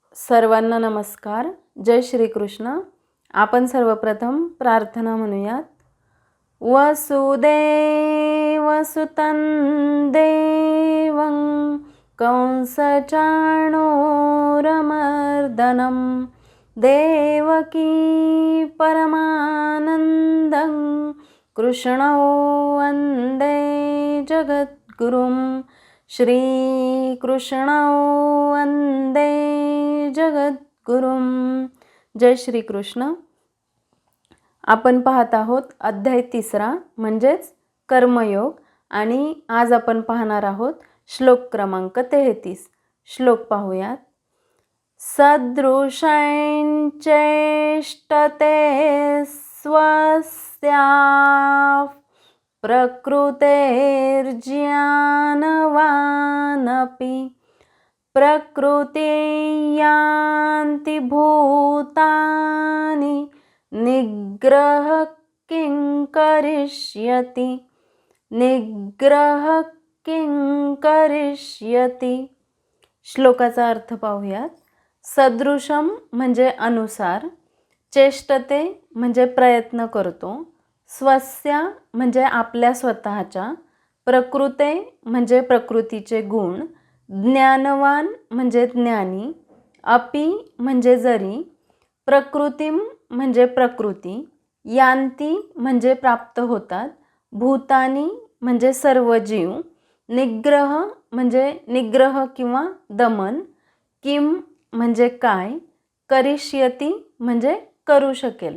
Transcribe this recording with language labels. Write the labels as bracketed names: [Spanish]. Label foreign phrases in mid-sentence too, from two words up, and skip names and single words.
[Marathi] सर्वांना नमस्कार. जय श्री कृष्ण. आपण सर्वप्रथम प्रार्थना म्हणूयात. [Sanskrit] वसुदेवसुतं देवं कंसचाणूरमर्दनं देवकी परमानन्दं कृष्णो वन्दे जगद्गुरुं. श्रीकृष्णो वन्दे जगद्गुरुं. [Marathi] जय श्री कृष्ण. आपण पाहत आहोत अध्याय 3 म्हणजेच कर्मयोग आणि आज आपण पाहणार आहोत श्लोक क्रमांक 33. श्लोक पाहूयात. [Sanskrit] सदृशैश्चेष्टते स्वस्याः प्रकृतेर्ज्ञानवानपि प्रकृति यान्ति भूतानि निग्रह किं करिष्यति. निग्रह किं करिष्यति. [Marathi] श्लोकाचा अर्थ पाहूयात. सदृशम म्हणजे अनुसार, चेष्टते म्हणजे प्रयत्न करतो, स्वस्या म्हणजे आपल्या स्वतःच्या, प्रकृते म्हणजे प्रकृतीचे गुण, ज्ञानवान म्हणजे ज्ञानी, अपि म्हणजे जरी, प्रकृतिम म्हणजे प्रकृती, यांती म्हणजे प्राप्त होतात, भूतानी म्हणजे सर्व जीव, निग्रह म्हणजे निग्रह किंवा दमन, किम म्हणजे काय, करिष्यती म्हणजे करू शकेल.